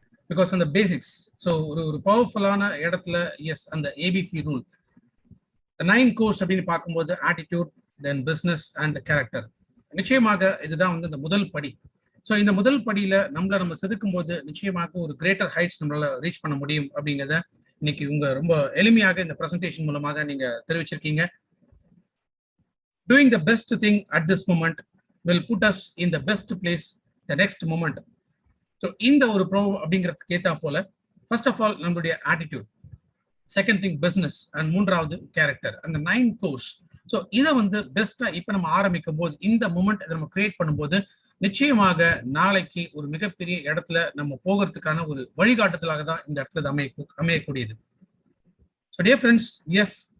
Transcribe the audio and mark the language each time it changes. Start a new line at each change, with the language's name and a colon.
Tamil: Because அந்த basics, so ஒரு பவர்ஃபுல்லான இடத்துல எஸ் அந்த ஏபிசி ரூல் 9 கோர்ஸ் அப்படின்னு பார்க்கும்போது attitude, then business and character, நிச்சயமாக இதுதான் வந்து இந்த முதல் படி. ஸோ இந்த முதல் படியில நம்ம செதுக்கும் போது நிச்சயமாக ஒரு கிரேட்டர் ஹைட்ஸ் நம்மளால ரீச் பண்ண முடியும் அப்படிங்கிறத இன்னைக்கு உங்க ரொம்ப எளிமையாக இந்த பிரசன்டேஷன் மூலமாக நீங்க தெரிவிச்சிருக்கீங்க.
English: Doing the best thing at this moment will put us in the best place the next moment.
Tamil: So இந்த ஒரு ப்ரோ அப்படிங்கிறதுக்கு ஏத்தா போல
English: first of all
Tamil: நம்மளுடைய attitude, second thing business and மூன்றாவது கேரக்டர், அந்த 9 கோர்ஸ். ஸோ இதை வந்து பெஸ்டா இப்ப நம்ம ஆரம்பிக்கும் போது இந்த மூமெண்ட் நம்ம கிரியேட் பண்ணும்போது நிச்சயமாக நாளைக்கு ஒரு மிகப்பெரிய இடத்துல நம்ம போகிறதுக்கான ஒரு வழிகாட்டுதலாக தான் இந்த இடத்துல அமையக்கூடியது.
English: so dear friends, yes